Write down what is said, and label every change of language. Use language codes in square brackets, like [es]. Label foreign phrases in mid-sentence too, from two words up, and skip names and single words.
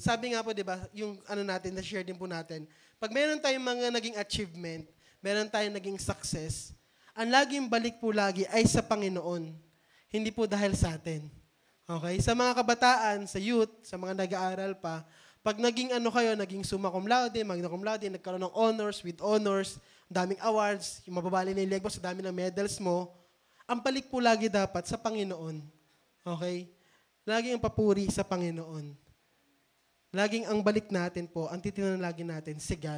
[tl] Sabi nga po, di ba, yung ano natin, na-share din po natin, pag meron tayong mga naging achievement, meron tayong naging success, ang laging balik po lagi ay sa Panginoon. Hindi po dahil sa atin. Okay? Sa mga kabataan, sa youth, sa mga nag-aaral pa, pag naging kayo, naging [la] summa cum laude, magna cum laude, [tl] nagkaroon ng honors, [en] with honors, [tl] daming awards, yung mababali na yung leg mo, sa dami ng medals mo, ang balik po lagi dapat sa Panginoon. Okay? Laging ang papuri sa Panginoon. Laging ang balik natin po, ang titinan lagi natin, si God.